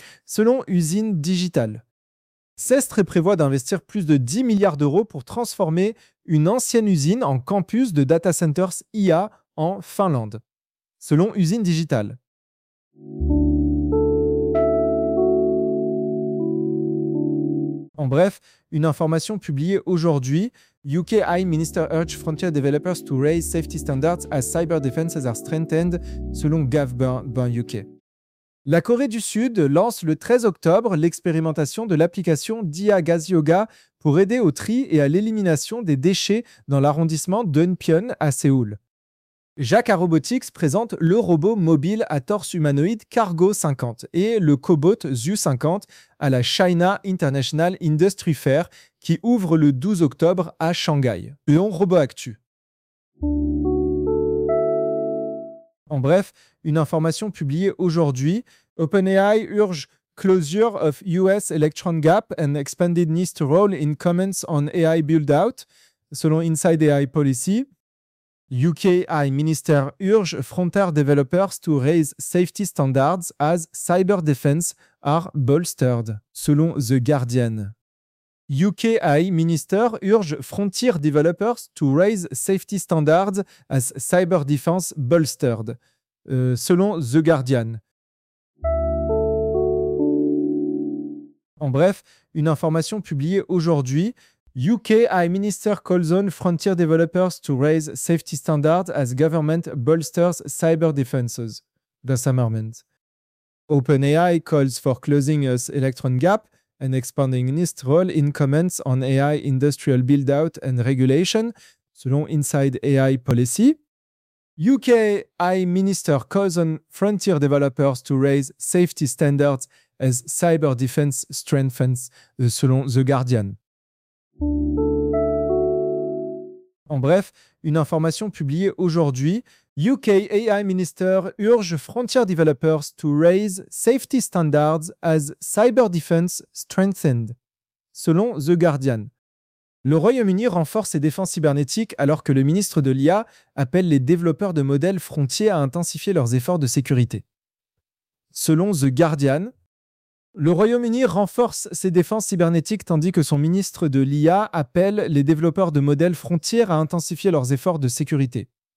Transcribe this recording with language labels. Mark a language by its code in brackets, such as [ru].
[fr] Selon Usine Digital, Sesters prévoit d'investir plus de 10 milliards d'euros pour transformer une ancienne usine en campus de data centers IA en Finlande. Selon Usine Digital. En bref, une information publiée aujourd'hui. [en] UK AI Minister urge frontier developers to raise safety standards as cyber defenses are strengthened, [fr] selon Gov.UK. La Corée du Sud lance le 13 octobre l'expérimentation de l'application DIA Gas Yoga pour aider au tri et à l'élimination des déchets dans l'arrondissement d'Eunpyeon à Séoul. Jacques Robotics présente le robot mobile à torse humanoïde Cargo 50 et le cobot ZU 50 à la China International Industry Fair qui ouvre le 12 octobre à Shanghai. Lyon Robot Actu. En bref, une information publiée aujourd'hui. [en] OpenAI urge closure of US Electron Gap and expanded NIST role in comments on AI build-out, [fr] selon Inside AI Policy. [en] UK AI Minister urge frontier developers to raise safety standards as cyber defense are bolstered, [fr] selon The Guardian. [en] UK AI Minister urge frontier developers to raise safety standards as cyber defense bolstered, [fr] selon The Guardian. En bref, une information publiée aujourd'hui. [en] UK AI Minister calls on frontier developers to raise safety standards as government bolsters cyber defenses. The Summerment. OpenAI calls for closing US Electron Gap and expanding NIST role in comments on AI industrial build-out and regulation, [fr] selon Inside AI Policy. [en] UK AI Minister calls on frontier developers to raise safety standards as cyber defense strengthens, [fr] selon The Guardian. En bref, une information publiée aujourd'hui. [en] UK AI Minister urge frontier developers to raise safety standards as cyber defense strengthened, [fr] selon The Guardian. Le Royaume-Uni renforce ses défenses cybernétiques alors que le ministre de l'IA appelle les développeurs de modèles frontiers à intensifier leurs efforts de sécurité. Selon The Guardian, le Royaume-Uni renforce ses défenses cybernétiques tandis que son ministre de l'IA appelle les développeurs de modèles frontières à intensifier leurs efforts de sécurité.